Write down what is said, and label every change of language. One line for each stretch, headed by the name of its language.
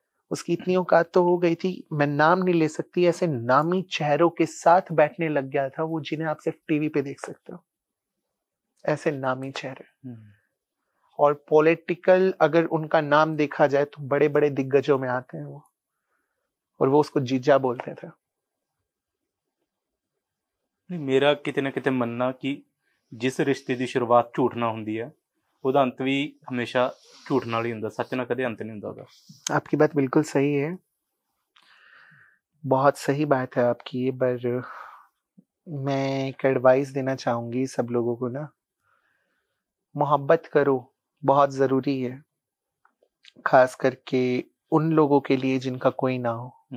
Hindi: उसकी इतनी औकात तो हो गई थी, मैं नाम नहीं ले सकती, ऐसे नामी चेहरों के साथ बैठने लग गया था वो, जिन्हें आप सिर्फ टीवी पे देख सकते हो, ऐसे नामी चेहरे। और पॉलिटिकल अगर उनका नाम देखा जाए तो बड़े बड़े दिग्गजों में आते हैं वो, और वो उसको जीजा बोलते थे।
Punjabi: ਮੇਰਾ ਕਿਤੇ ਨਾ ਕਿਤੇ ਮੰਨਣਾ ਕਿ ਜਿਸ ਰਿਸ਼ਤੇ ਦੀ ਸ਼ੁਰੂਆਤ ਝੂਠ ਨਾਲ ਹੁੰਦੀ ਹੈ ਉਹਦਾ ਅੰਤ ਵੀ ਹਮੇਸ਼ਾ ਝੂਠ ਨਾਲ ਹੀ ਹੁੰਦਾ, ਸੱਚ ਨਾਲ ਕਦੇ ਅੰਤ नहीं ਹੁੰਦਾ ਉਹਦਾ।
Hindi: आपकी बात बिल्कुल सही है, बहुत सही बात है आपकी ये। पर मैं एक एडवाइस देना चाहूंगी सब लोगों को ना, मोहब्बत करो, बहुत जरूरी है, खास करके उन लोगों के लिए जिनका कोई ना हो।